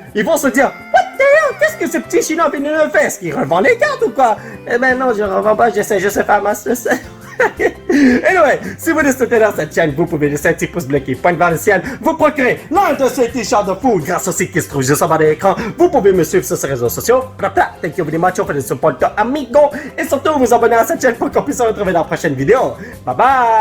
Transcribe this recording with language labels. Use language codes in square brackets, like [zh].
[fr] Ils vont se dire, [en] what the hell? [fr] Qu'est-ce que ce petit chinois fait? Est-ce qu'il revend les cartes ou quoi? Eh ben non, je revends pas. Je sais faire Master Set. Anyway, si vous êtes soutenir cette chaîne, vous pouvez laisser un petit pouce bleu qui pointe vers le ciel, vous procurer l'un de ces t-shirts de fou grâce au site qui se trouve juste en bas de l'écran. Vous pouvez me suivre sur ces réseaux sociaux. [en] Thank you very much for the support, amigo. [fr] Et surtout, vous abonner à cette chaîne pour qu'on puisse se retrouver dans la prochaine vidéo. Bye bye!